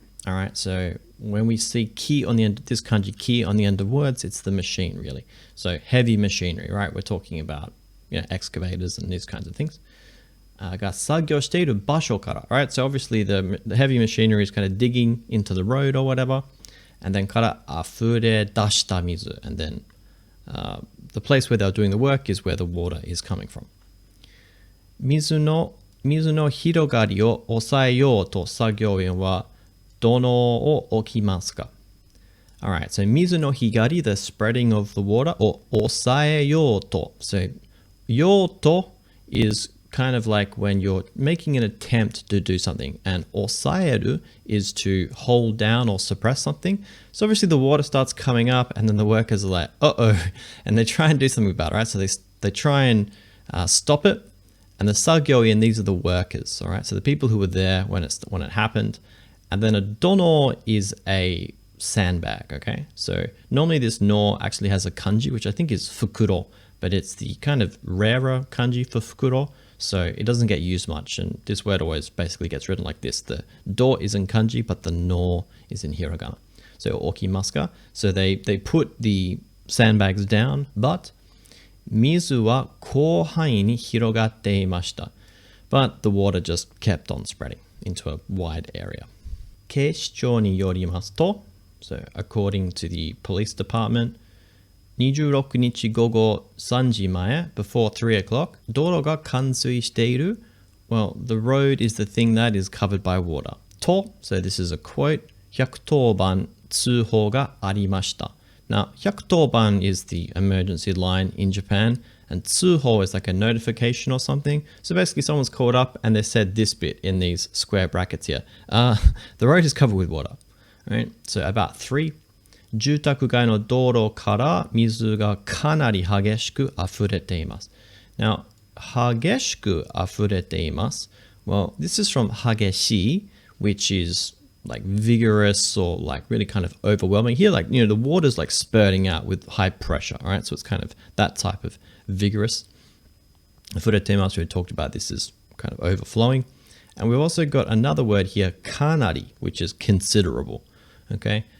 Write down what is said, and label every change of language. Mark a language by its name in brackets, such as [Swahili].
[English] All right, so when we see ki on the end, this kanji ki on the end of words, it's the machine really. So heavy machinery, right? We're talking about excavators and these kinds of things. [Japanese] が作業している場所から. [English] Right? So obviously the heavy machinery is kind of digging into the road or whatever. And then [Japanese] から溢れ出した水. [English] And then the place where they're doing the work is where the water is coming from. [Japanese] 水の広がりを抑えようと作業員はどのを置きますか? [English] Alright, so [Japanese] 水の光, [English] the spreading of the water, [Japanese] を抑えようと. [English] So ようと is kind of like when you're making an attempt to do something, and 抑える is to hold down or suppress something. So obviously the water starts coming up and then the workers are like, uh-oh, and they try and do something about it, right? So they try and stop it. And the sagyoin, these are the workers, all right? So the people who were there when it happened. And then a dono is a sandbag, okay? So normally this no actually has a kanji, which I think is fukuro, but it's the kind of rarer kanji for fukuro. So it doesn't get used much. And this word always basically gets written like this. The do is in kanji, but the no is in hiragana. So okimasu ka. So they put the sandbags down, but [Japanese] 水は広範囲に広がっていました. [English] But the water just kept on spreading into a wide area. [Japanese] 警視庁によりますと, [English] so according to the police department, [Japanese] 26日午後3時前, [English] before 3 o'clock, [Japanese] 道路が冠水している. [English] Well, the road is the thing that is covered by water. と, so this is a quote, [Japanese] 110番通報がありました. [English] Now, 110番 is the emergency line in Japan, and 通報 is like a notification or something. So basically someone's called up and they said this bit in these square brackets here. The road is covered with water. Right? So about 3. [Japanese] 住宅街の道路から水がかなり激しく溢れています. Now, 激しく溢れています. [English] Well, this is from 激しい, which is like vigorous or like really kind of overwhelming. Here, like, the water's like spurting out with high pressure, all right? So it's kind of that type of vigorous. Furetemasu, we talked about this is kind of overflowing. And we've also got another word here, kanari, which is considerable, okay?